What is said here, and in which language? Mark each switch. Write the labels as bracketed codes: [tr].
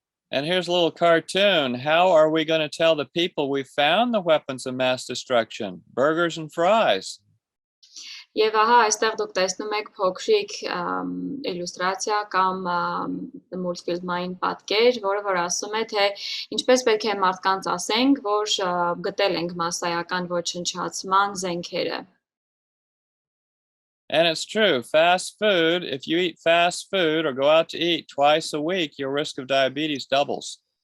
[en] And here's a little cartoon. How are we going to tell the people we found the weapons of mass destruction? Burgers and fries. [hy] Եվ ահա այստեղ դուք տեսնում եք փոքրիկ իլյուստրացիա կամ մուլտֆիլմային պատկեր, որը որ ասում է, թե ինչպես պետք է մարդկանց ասենք, որ գտել ենք մասսայական ոչնչացման զենքերը։ [en] And it's true, fast food, if you eat fast food or go out to eat twice a week, your risk of diabetes doubles.